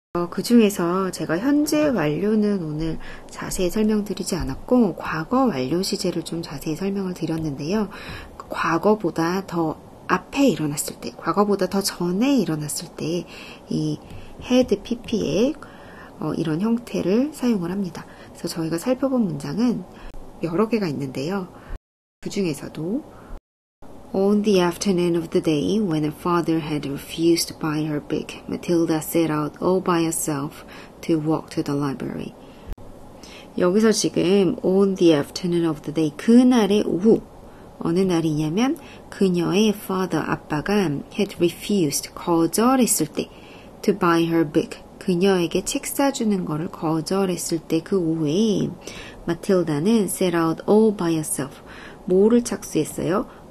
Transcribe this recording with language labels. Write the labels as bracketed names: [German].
[Korean] 그 중에서 제가 현재 완료는 오늘 자세히 설명드리지 않았고 과거 완료 시제를 좀 자세히 설명을 드렸는데요. 과거보다 더 앞에 일어났을 때, 과거보다 더 전에 일어났을 때 이 had pp에 이런 형태를 사용을 합니다. 그래서 저희가 살펴본 문장은 여러 개가 있는데요. 그 중에서도 [English] On the afternoon of the day when her father had refused to buy her book, Matilda set out all by herself to walk to the library. [Korean] 여기서 지금 [English] on the afternoon of the day, [Korean] 그날의 오후, 어느 날이냐면 그녀의 father, 아빠가 [English] had refused, [Korean] 거절했을 때 [English] to buy her book, [Korean] 그녀에게 책 사주는 것을 거절했을 때 그 오후에 마틸다는 [English] set out all by herself, [Korean] 뭐를 착수했어요?